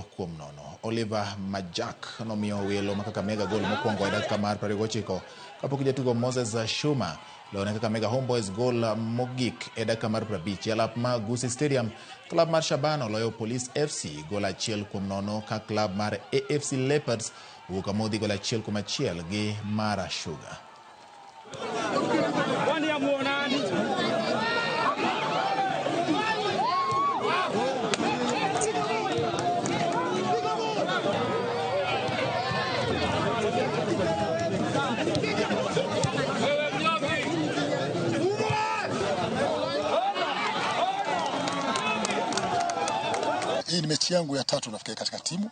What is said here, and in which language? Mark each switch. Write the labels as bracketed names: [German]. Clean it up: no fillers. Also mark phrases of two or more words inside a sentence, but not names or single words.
[Luo (Kenya and Tanzania)] Oliver Majak nomiyo welo ma Kakamega gol mokwongo e dakika mar 29 kapok jatugo Moses Shuma lone Kakamega Homeboys gol mogik e dakika mar 50. Alap ma Gusii Stadium, klab mar Shabana oloyo Police FC gol 1-0 ka klab mar AFC Leopards wuok amodhi gol 1-1 gi Mara Sugar. [Swahili] Hii ni mechi yangu ya 3 nafikiri katika timu.